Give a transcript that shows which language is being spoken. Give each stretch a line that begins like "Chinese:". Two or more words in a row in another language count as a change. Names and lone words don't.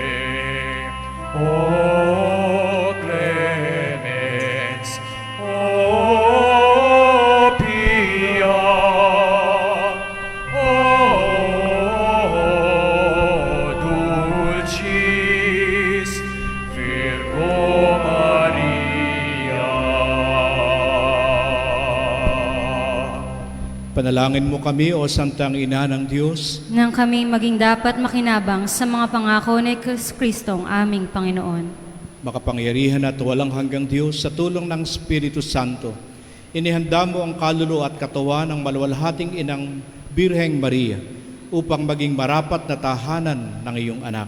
Latin: O clemens, o pia, o dulcis Virgo Maria.
Filipino: Panalangin mo kami, O Santang Ina ng Diyos, Nang kami maging dapat makinabang sa mga pangako ni Kristong aming Panginoon. makapangyarihan at walang hanggang Diyos, sa tulong ng Espiritu Santo, inihanda mo ang kaluluwa at katawan ng maluwalhating Inang Birheng Maria upang maging marapat na tahanan ng iyong anak.